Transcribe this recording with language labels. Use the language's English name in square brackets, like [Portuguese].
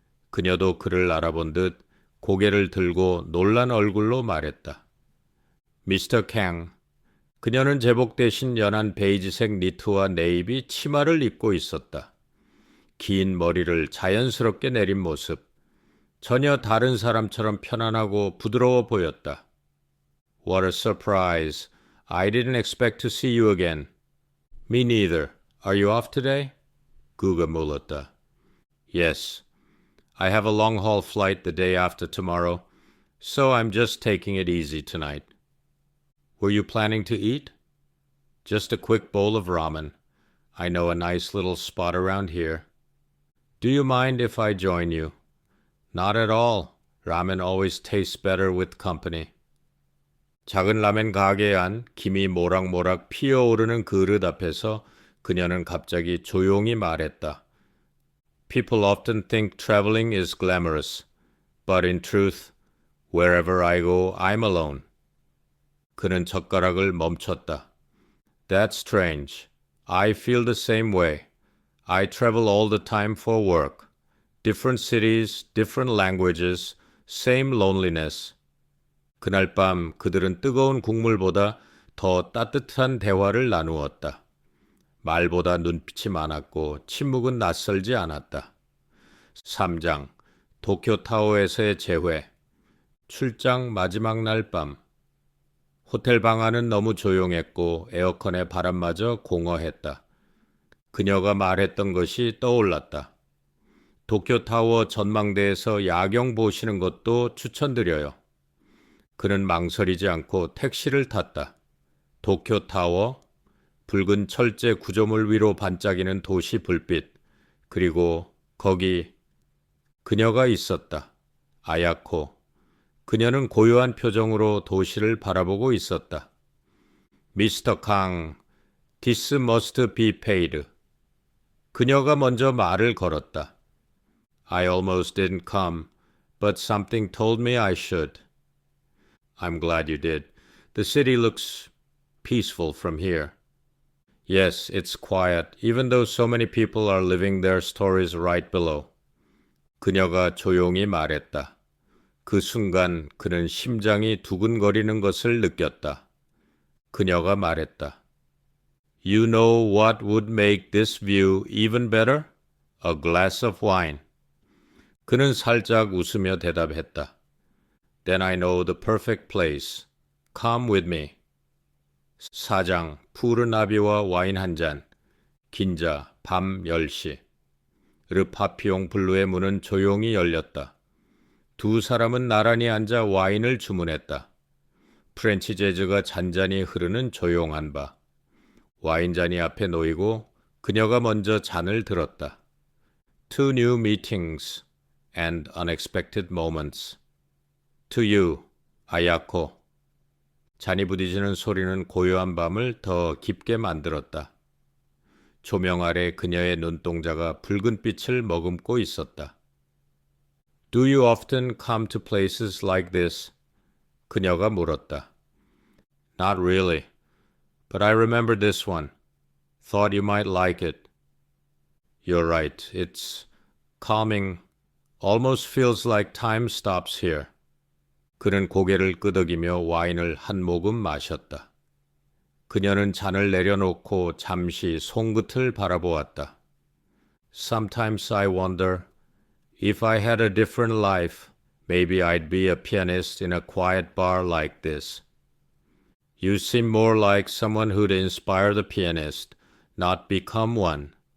[Korean] 그녀도 그를 알아본 듯 고개를 들고 놀란 얼굴로 말했다. 미스터 캥. 그녀는 제복 대신 연한 베이지색 니트와 네이비 치마를 입고 있었다. 긴 머리를 자연스럽게 내린 모습. 전혀 다른 사람처럼 편안하고 부드러워 보였다. [English] What a surprise. I didn't expect to see you again. Me neither. Are you off today? [Korean] 그가 물었다. [English] Yes. I have a long-haul flight the day after tomorrow, so I'm just taking it easy tonight. Were you planning to eat? Just a quick bowl of ramen. I know a nice little spot around here. Do you mind if I join you? Not at all. Ramen always tastes better with company. [Korean] 작은 라멘 가게에 안 김이 모락모락 피어오르는 그릇 앞에서 그녀는 갑자기 조용히 말했다. [English] People often think traveling is glamorous, but in truth, wherever I go, I'm alone. [Korean] 그는 젓가락을 멈췄다. [English] That's strange. I feel the same way. I travel all the time for work. Different cities, different languages, same loneliness. [Korean] 그날 밤 그들은 뜨거운 국물보다 더 따뜻한 대화를 나누었다. 말보다 눈빛이 많았고 침묵은 낯설지 않았다. 3장 도쿄타워에서의 재회, 출장 마지막 날 밤. 호텔 방 안은 너무 조용했고 에어컨의 바람마저 공허했다. 그녀가 말했던 것이 떠올랐다. 도쿄타워 전망대에서 야경 보시는 것도 추천드려요. 그는 망설이지 않고 택시를 탔다. 도쿄타워, 붉은 철제 구조물 위로 반짝이는 도시 불빛, 그리고 거기 그녀가 있었다. 아야코. 그녀는 고요한 표정으로 도시를 바라보고 있었다. [English] 미스터 강, this must be paid. [Korean] 그녀가 먼저 말을 걸었다. [English] I almost didn't come, but something told me I should. I'm glad you did. The city looks peaceful from here. Yes, it's quiet, even though so many people are living their stories right below. [Korean] 그녀가 조용히 말했다. 그 순간 그는 심장이 두근거리는 것을 느꼈다. 그녀가 말했다. [English] You know what would make this view even better? A glass of wine. [Korean] 그는 살짝 웃으며 대답했다. [English] Then I know the perfect place. Come with me. [Korean] 사장, 푸른 아비와 와인 한 잔. 긴자, 밤 10시. 르파피옹 블루의 문은 조용히 열렸다. 두 사람은 나란히 앉아 와인을 주문했다. 프렌치 재즈가 잔잔히 흐르는 조용한 바. 와인잔이 앞에 놓이고 그녀가 먼저 잔을 들었다. [English] Two new meetings and unexpected moments. To you, 아야코. [Korean] 잔이 부딪히는 소리는 고요한 밤을 더 깊게 만들었다. 조명 아래 그녀의 눈동자가 붉은 빛을 머금고 있었다. [English] Do you often come to places like this? [Korean] 그녀가 물었다. [English] Not really, but I remember this one. Thought you might like it. You're right, it's calming. Almost feels like time stops here. [Korean] 그는 고개를 끄덕이며 와인을 한 모금 마셨다. 그녀는 잔을 내려놓고 잠시 손끝을 바라보았다. [English] Sometimes I wonder if I had a different life, maybe I'd be a pianist in a quiet bar like this. You seem more like someone who'd inspire the pianist, not become one.